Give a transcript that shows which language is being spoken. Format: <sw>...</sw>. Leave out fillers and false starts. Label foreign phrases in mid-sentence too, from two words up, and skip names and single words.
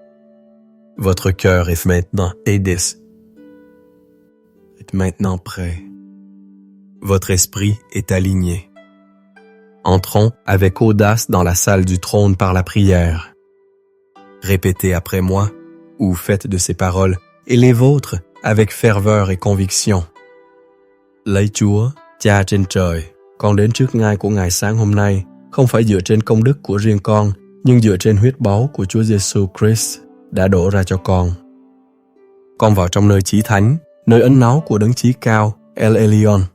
<fr>Votre cœur est maintenant prêt. Votre esprit est aligné. Entrons avec audace dans la salle du trône par la prière. Répétez après moi, ou faites de ces paroles, et les vôtres avec ferveur et conviction.</fr> <vi>Lạy Chúa, Cha trên trời, con đến trước ngai của Ngài sáng hôm nay, không phải dựa trên công đức của riêng con, nhưng dựa trên huyết báu của Chúa Giêsu Christ đã đổ ra cho con. Con vào trong nơi chí thánh, nơi ấn náu của đấng chí cao, El Elyon.</vi>